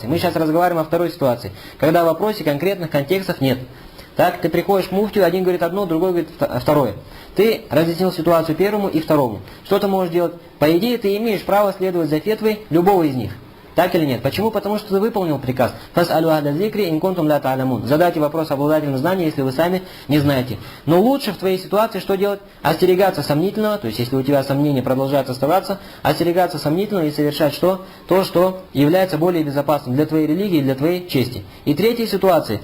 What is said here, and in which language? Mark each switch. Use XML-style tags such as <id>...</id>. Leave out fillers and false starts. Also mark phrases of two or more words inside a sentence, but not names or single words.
<ru>Мы сейчас разговариваем о второй ситуации, когда в вопросе конкретных контекстов нет. Так, ты приходишь к муфтию, один говорит одно, другой говорит второе. Ты разъяснил ситуацию первому и второму. Что ты можешь делать? По идее, ты имеешь право следовать за фетвой любого из них. Так или нет? Почему? Потому что ты выполнил приказ.</ru> <ar>فاسألوا أهل الذكر إن كنتم لا تعلمون.</ar> <ru>Задайте вопрос обладателям знания, если вы сами не знаете. Но лучше в твоей ситуации что делать? Остерегаться сомнительного, то есть если у тебя сомнения продолжают оставаться, остерегаться сомнительного и совершать что? То, что является более безопасным для твоей религии и для твоей чести. И третья ситуация.</ru>